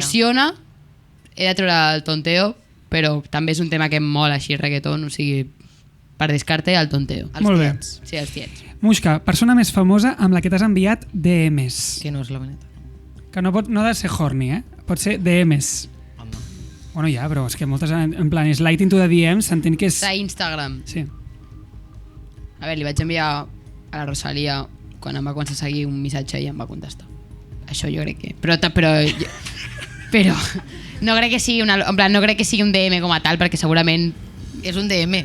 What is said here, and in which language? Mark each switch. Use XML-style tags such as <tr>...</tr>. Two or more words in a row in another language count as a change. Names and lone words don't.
<ca>funciona, he de treure el tonteo, però també és un tema que em mola així, reggaeton, o sigui, per descarte, el tonteo. Molt bé. Sí, els tiets. Muixca, persona més famosa amb la que t'has enviat DMs. Que no és la Beneta. Que no ha de ser horny, Pot ser DMs. Home. Bueno, ja, però és que moltes, en plan,</ca> <en>slide into the DMs,</en> <ca>s'entén que és... A Instagram. Sí. A veure, li vaig enviar a la Rosalia quan em va començar a seguir un missatge i em va contestar. Això jo crec que... Però no crec que sigui en plan, no crec que sigui un DM com a tal, perquè segurament... És un DM.</ca>